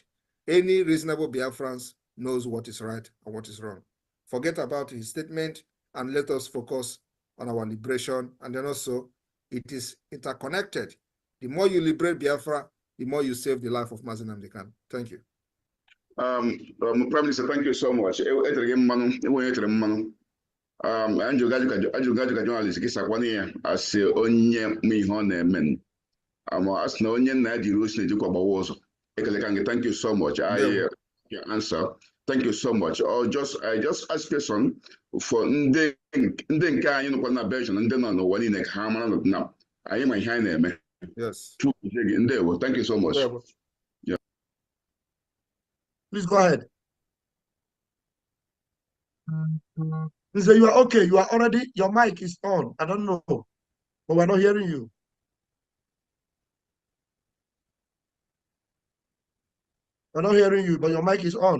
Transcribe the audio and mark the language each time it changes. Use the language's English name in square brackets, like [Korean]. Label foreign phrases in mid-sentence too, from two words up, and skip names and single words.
[English] Any reasonable Biafrans knows what is right and what is wrong. Forget about his statement and let us focus on our liberation. And then also, it is interconnected. The more you liberate Biafra, the more you save the life of Mazi Nnamdi Kanu. Thank you. Prime Minister, thank you so much. [Igbo] Ajụjụ journalist gị sakwana ya asị onye ma ihe ọ na-eme asị na onye nna ya jiri osi na-ejikwa gbawa ụzọ ekele ka gị. [English] Thank you so much. Your answer. Thank you so much. I just ask question for [Igbo] ndị nke anyị nọkwa na Belgium, ndị nọ n'ụwa niile ka ha mara na anyị ma ihe anyị na-eme. [English] Yes. Thank you so much. Yeah. Please go ahead. You are okay. You are already, your mic is on. I don't know, but we're not hearing you. We're not hearing you, but your mic is on.